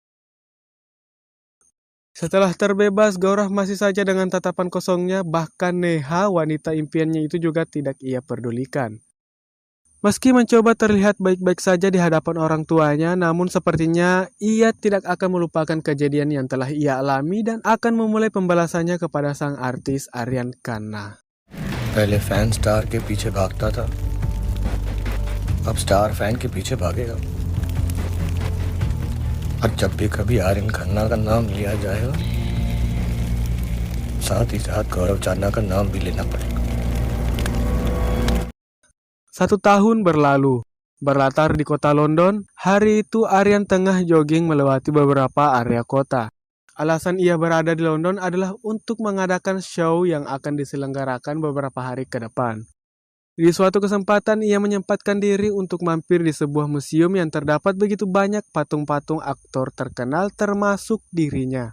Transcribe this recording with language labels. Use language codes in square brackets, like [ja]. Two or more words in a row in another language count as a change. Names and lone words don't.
[id] Setelah terbebas, Gaurav masih saja dengan tatapan kosongnya, bahkan Neha, wanita impiannya itu juga tidak ia pedulikan. Meski mencoba terlihat baik-baik saja di hadapan orang tuanya, namun sepertinya ia tidak akan melupakan kejadian yang telah ia alami dan akan memulai pembalasannya kepada sang artis Aryan Khanna. [hi] पहले [en] fan star [hi] के पीछे भागता था, अब [en] star fan [hi] के पीछे भागेगा। और जब भी कभी आर्यन खन्ना का नाम लिया जाएगा, साथ ही साथ गौरव चान्ना का नाम भी लेना पड़ेगा। [id] 1 tahun berlalu. Berlatar di kota London, hari itu Aryan tengah jogging melewati beberapa area kota. Alasan ia berada di London adalah untuk mengadakan show yang akan diselenggarakan beberapa hari ke depan. Di suatu kesempatan ia menyempatkan diri untuk mampir di sebuah museum yang terdapat begitu banyak patung-patung aktor terkenal termasuk dirinya.